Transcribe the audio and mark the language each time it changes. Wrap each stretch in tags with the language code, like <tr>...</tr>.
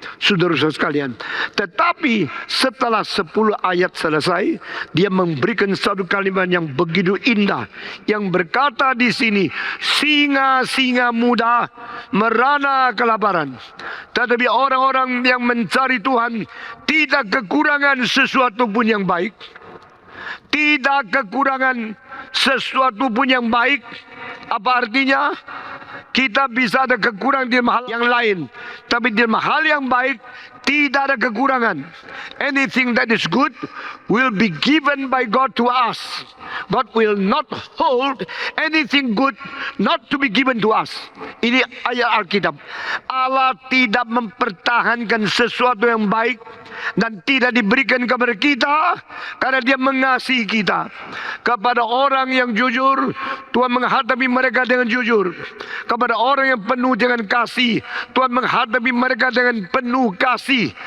<id>Saudara-saudara sekalian, tetapi setelah 10 ayat selesai, Dia memberikan satu kalimat yang begitu indah, yang berkata di sini, singa-singa muda merana kelaparan, tetapi orang-orang yang mencari Tuhan tidak kekurangan sesuatu pun yang baik. Tidak kekurangan sesuatu pun yang baik. Apa artinya? Kita bisa ada kekurangan di hal yang lain, tapi di hal yang baik tidak ada kekurangan.</id> <en>Anything that is good will be given by God to us. God will not hold anything good not to be given to us.</en> <id>Ini ayat Alkitab. Allah tidak mempertahankan sesuatu yang baik dan tidak diberikan kepada kita karena Dia mengasihi kita. Kepada orang yang jujur, Tuhan menghadapi mereka dengan jujur. Kepada orang yang penuh dengan kasih, Tuhan menghadapi mereka dengan penuh kasih.</id>